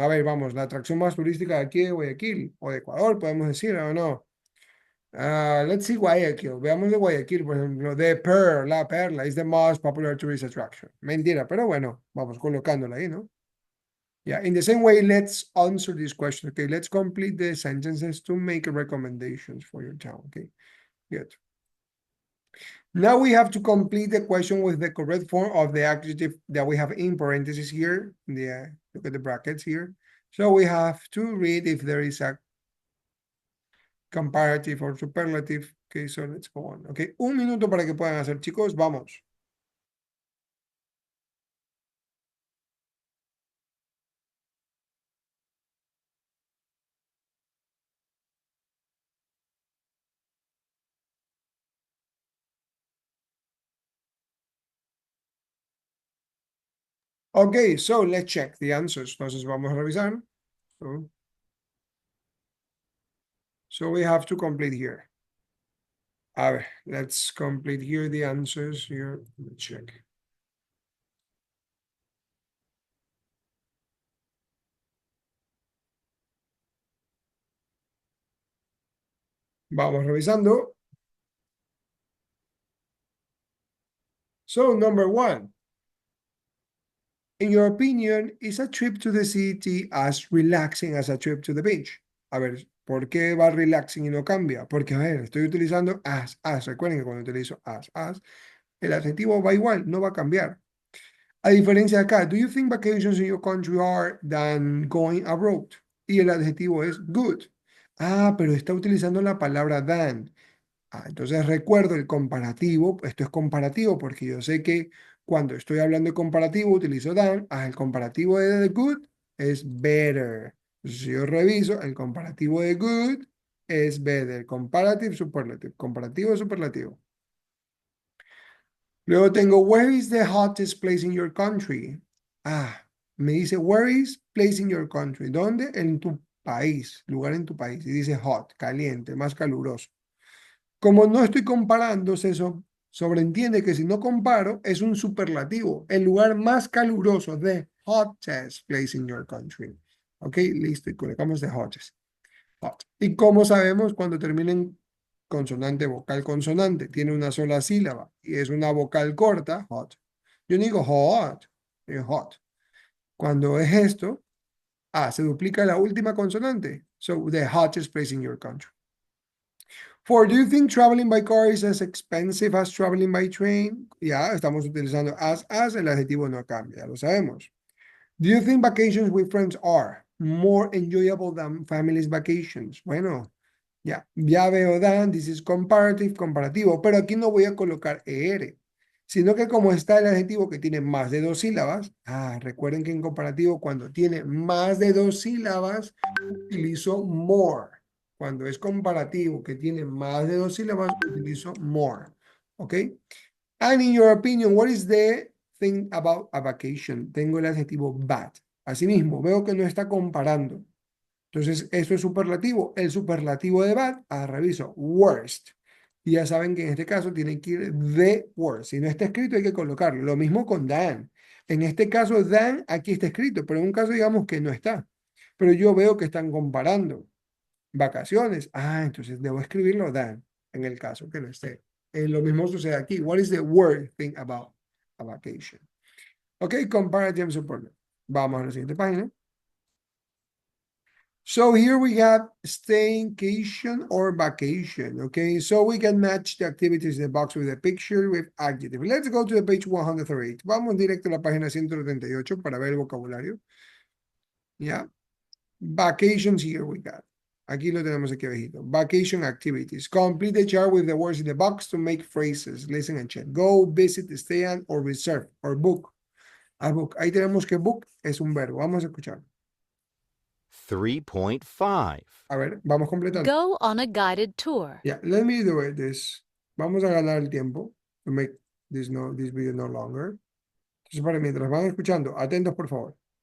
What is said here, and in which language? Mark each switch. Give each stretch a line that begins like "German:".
Spanish: A ver, vamos, la atracción más turística de aquí de Guayaquil o de Ecuador, podemos decir, ¿o no?
English: Let's see Guayaquil.
Spanish: Veamos de Guayaquil, por ejemplo.
English: The Pearl, la perla, is the most popular tourist attraction.
Spanish: Mentira, pero bueno, vamos colocándola ahí, ¿no?
English: Yeah, in the same way, let's answer this question. Okay, let's complete the sentences to make recommendations for your town. Okay, good. Now we have to complete the question with the correct form of the adjective that we have in parentheses here. Look at the brackets here. So we have to read if there is a comparative or superlative. Okay, so let's go on.
Spanish: Okay, 1 minuto para que puedan hacer, chicos. Vamos.
English: Okay, so let's check the answers.
Spanish: Entonces vamos a revisar.
English: So we have to complete here. A ver, let's complete here the answers here. Let's check.
Spanish: Vamos revisando.
English: So number 1. In your opinion, is a trip to the city as relaxing as a trip to the beach?
Spanish: A ver, ¿por qué va relaxing y no cambia? Porque, a ver, estoy utilizando as. Recuerden que cuando utilizo as, el adjetivo va igual, no va a cambiar. A diferencia de acá,
English: do you think vacations in your country are than going abroad?
Spanish: Y el adjetivo es good. Pero está utilizando la palabra than. Entonces recuerdo el comparativo. Esto es comparativo porque yo sé que cuando estoy hablando de comparativo utilizo than. El comparativo de the good es better. Entonces, si yo reviso, el comparativo de good es better.
English: Comparative, superlative.
Spanish: Comparativo, superlativo. Luego tengo,
English: where is the hottest place in your country?
Spanish: Me dice,
English: where is place in your country?
Spanish: ¿Dónde? En tu país, lugar en tu país. Y dice hot, caliente, más caluroso. Como no estoy comparando, se sobreentiende que si no comparo, es un superlativo. El lugar más caluroso, the hottest place in your country. Ok, listo, y colocamos the hottest. Hot. ¿Y cómo sabemos cuando terminen consonante, vocal, consonante? Tiene una sola sílaba y es una vocal corta, hot. Yo no digo hot, digo hot. Cuando es esto, se duplica la última consonante.
English: So, the hottest place in your country. Do you think traveling by car is as expensive as traveling by train?
Spanish: Ya, estamos utilizando as, el adjetivo no cambia, ya lo sabemos.
English: Do you think vacations with friends are more enjoyable than family's vacations?
Spanish: Bueno, ya veo than,
English: this is comparative,
Spanish: comparativo, pero aquí no voy a colocar er, sino que como está el adjetivo que tiene más de 2 sílabas, recuerden que en comparativo cuando tiene más de 2 sílabas, utilizo more. Cuando es comparativo que tiene más de 2 sílabas, utilizo more. ¿Ok?
English: And in your opinion, what is the thing about a vacation?
Spanish: Tengo el adjetivo bad. Asimismo, veo que no está comparando. Entonces, esto es superlativo. El superlativo de bad, reviso, worst. Y ya saben que en este caso tiene que ir the worst. Si no está escrito, hay que colocarlo. Lo mismo con than. En este caso, than, aquí está escrito, pero en un caso digamos que no está. Pero yo veo que están comparando. Vacaciones. Entonces debo escribirlo than, en el caso que no esté. Lo mismo sucede aquí.
English: What is the worst thing about a vacation? Ok, comparative superlative.
Spanish: Vamos a la siguiente página.
English: So here we have staycation or vacation. Okay, so we can match the activities in the box with the picture with adjective. Let's go to the page 138.
Spanish: Vamos directo a la página 138 para ver el vocabulario. Yeah.
English: Vacations, here we got.
Spanish: Aquí lo tenemos aquí abajito.
English: Vacation activities. Complete the chart with the words in the box to make phrases. Listen and check. Go, visit, stay at, or reserve, or book. A book.
Spanish: Ahí tenemos que book es un verbo. Vamos a escuchar. 3.5. A ver, vamos completando.
English: Go on a guided tour. Yeah, let me do it this.
Spanish: Vamos a ganar el tiempo
English: to make this video no longer.
Spanish: Entonces, para mientras van escuchando, atentos por favor.